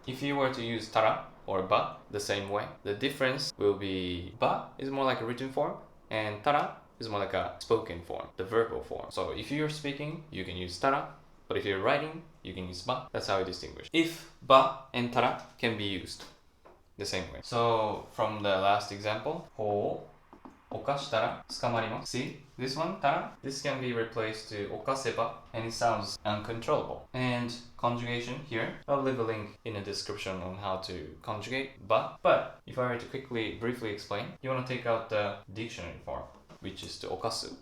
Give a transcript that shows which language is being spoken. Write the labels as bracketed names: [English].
[English] If you were to use tara or ba the same way, the difference will be ba is more like a written form and tara is more like a spoken form, the verbal form. So if you're speaking, you can use tara But if you're writing, you can use ba. That's how we distinguish. If ba and tara can be used the same way. So from the last example, [Japanese] 法を犯したら捕まります. [English] See, this one, tara, this can be replaced to 犯せば, and it sounds uncontrollable. And conjugation here, I'll leave a link in the description on how to conjugate ba. But if I were to briefly explain, you want to take out the dictionary form, which is to 犯す.